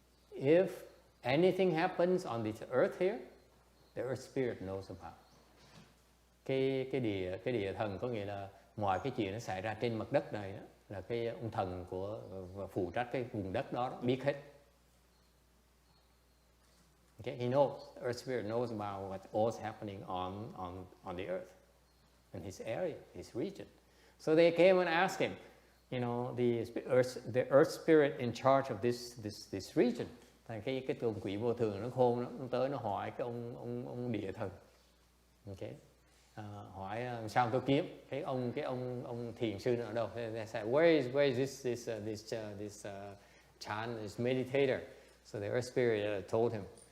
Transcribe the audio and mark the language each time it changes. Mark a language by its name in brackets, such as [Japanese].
[English] If anything happens on this earth here, the earth spirit knows about. [Vietnamese] Cái địa thần có nghĩa là mọi cái chuyện nó xảy ra trên mặt đất này đó, là cái ông thần của phụ trách cái vùng đất đó biết hết. [English] Okay, he knows. The earth spirit knows about what all's happening on the earth, in his area, his region. So they came and asked him, you know, the earth spirit in charge of this region. [Vietnamese] Thành cái tuần quỷ vô thường nó khôn lắm, nó tới nó hỏi cái ông địa thần. Okay. Hỏi sao tôi kiếm cái ông thiền sư ở đâu? [English] They said, where is this Chan, this meditator? So the earth spirit told him.